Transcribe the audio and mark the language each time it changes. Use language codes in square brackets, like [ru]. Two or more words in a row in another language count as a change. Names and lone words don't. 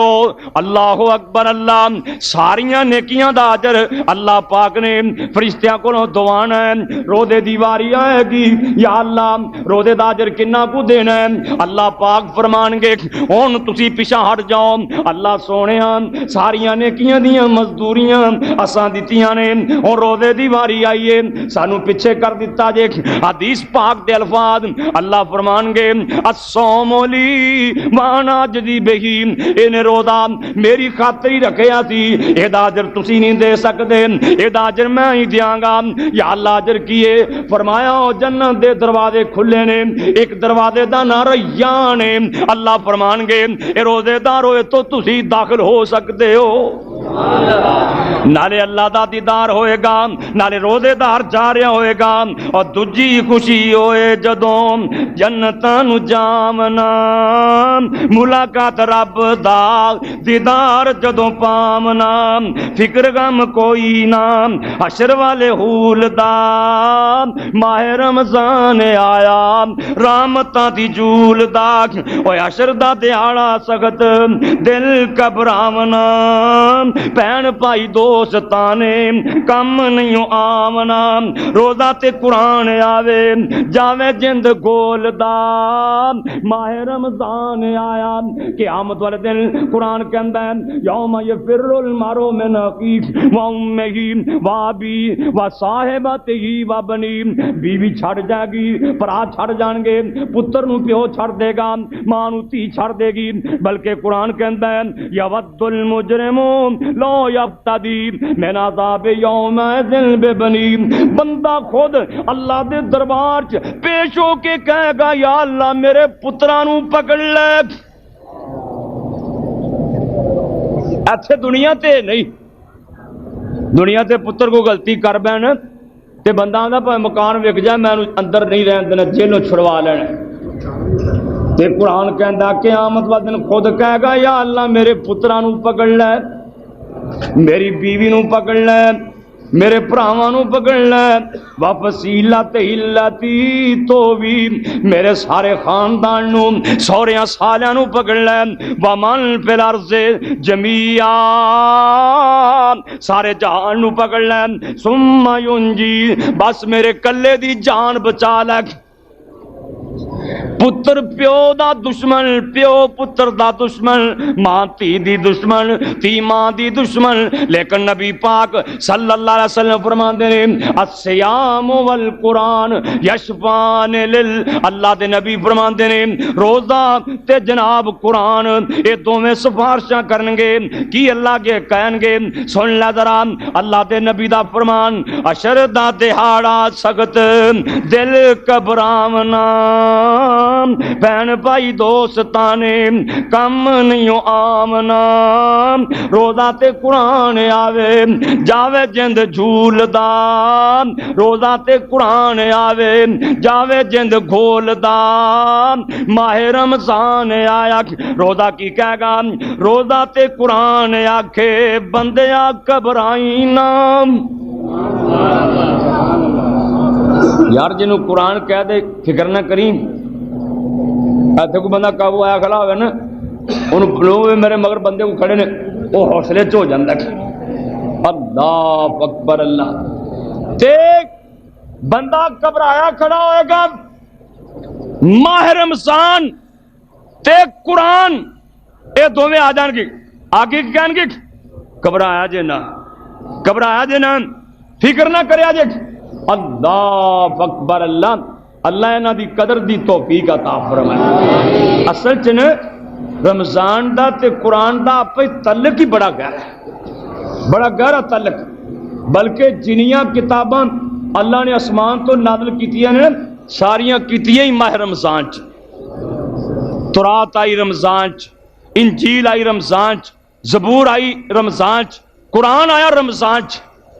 [ar] اللہ اکبر، [pa] اللہ ساریاں نیکیاں دا اجر اللہ پاک نے فرشتیاں کولوں دوانا ہے۔ روزے دی واری آئے گی، یا اللہ روزے دا اجر کنا کو دینا ہے؟ اللہ پاک فرمان گے ہن تسی پیچھے ہٹ جاؤ، اللہ سونےاں ساریاں نیکیاں دیاں مزدوریاں اساں دتیاں نے، ہن روزے دی واری آئیے سانو پیچھے کر دیتا جے۔ حدیث پاک دے الفاظ اللہ فرمان گے [ar] الصوم لی وانا اجزی بہی، [pa] انہیں روزہ میری خاطر ہی رکھیا سی، ایدا اجر تسی نہیں دے سکتے، ایدا اجر میں ہی دیاں گا۔ یا اللہ اجر کیے؟ فرمایا جنت دے دروازے کھلے نے، ایک دروازے دا نام ریان ہے، اللہ فرمان گے اے روزے دار ہوئے تو تسی داخل ہو سکتے ہو، نالے اللہ دا دیدار ہوئے گا، نالے روزے دار جا رہا ہوئے گا، اور دوجی خوشی ہوئے جدوں جنتاں نو جامنا، ملاقات رب دا دیدار جدوں پامنا، فکر غم کوئی نہ حشر والے حول دا، ماہ رمضان آیا رحمتاں دی جول دا، اوے حشر دا دیہاڑا سخت دل گھبراونا، بہن بھائی دوستاں نے کم نہیں آمنا، روزہ تے قرآن آوے جاوے جند گول دا، ماہ رمضان آیا قیامت والے دن قرآن کہندا ہے [ar] یوم یفر المرء من اخیہ و امہ و ابیہ و صاحبتہ [pa] و بنیہ، بیوی چھڑ جائے گی، بھرا چھڑ جان گے، پتر نو پیو چھڑ دے گا، ماں نو تھی چھڑ دے گی، بلکہ قرآن کہندا ہے [ar] یود المجرم لو یفتدی من عذاب یومئذ ببنیہ، [pa] بندہ خود اللہ دے دربار چ پیش ہو کے کہے گا یا اللہ میرے پتراں نو پکڑ لے، ایتھے دنیا تے نہیں، دنیا تے پتر کو غلطی کر بین تے بندہ آندا پے مکان وک جائے میں اندر نہیں رہن دینا، جیلوں چھڑوا لینا، تے قرآن کہندا قیامت والے دن خود کہے گا یا اللہ میرے پتراں نو پکڑ لے، میری بیوی نو پکڑ لے، میرے بھراواں نو پکڑ لے، [ar] وفصیلت ہلتی [pa] تو بھی میرے سارے خاندان نو سوریاں سالیاں نو پکڑ لے، [ar] ومن فی الارض جمیعا [pa] سارے جہان نو پکڑ لے، [ar] ثم ینجی [pa] بس میرے کلے دی جان بچا لے۔ پتر پیو دا دشمن، پیو پتر دا دشمن، ماں تھی دی دشمن، تھی ماں دی دشمن، لیکن نبی پاک [ar] صلی اللہ علیہ وسلم [pa] فرماندے نے [ar] الصیام والقرآن یشفعان [pa] اللہ دے نبی فرماندے نے روزہ تے جناب قرآن اے دوویں سفارشاں کرن گے، کی اللہ کے کہن گے سن لے ذرا اللہ دے نبی دا فرمان، عشر دا دہاڑا سخت دل گھبراونا، بہن بھائی دوستاں نے کم نہیں آمنا، روزہ تے قرآن آوے جاوے جند جھول دا، روزہ تے قرآن آوے جاوے جند گھول دا، ماہ رمضان آیا روزہ کی کہے گا، روزہ تے قرآن آکھے بندیا گھبرائی نہ، یار جنوں قرآن کہہ دے فکر نہ کریں، ایتھے کوئی بندہ قابو آیا کھڑا ہوئے نا انہوں لوگ میرے مگر بندے کو کھڑے نے وہ حوصلے چ ہو جاندہ ہے، [ar] اللہ اکبر اللہ، [pa] تے بندہ گھبرایا کھڑا ہوئے گا، ماہ رمضان تے قرآن اے دوویں آ جان گے، آگے کی کہن گے گھبرایا جے نا، گھبرایا جے نا، فکر نہ کریا جے، [ar] اللہ اکبر اللہ، [pa] اللہ انہاں دی قدر دی توفیق عطا فرمائے۔ اصل چ رمضان دا تے قرآن دا آپے تعلق ہی بڑا گہرا ہے، بڑا گہرا تعلق، بلکہ جنیاں کتاباں اللہ نے آسمان تو نازل کیتیاں نے ساریاں کیتیاں ہی ماہ رمضان چ، تورات آئی رمضان چ، انجیل آئی رمضان چ، زبور آئی رمضان چ، قرآن آیا رمضان چ۔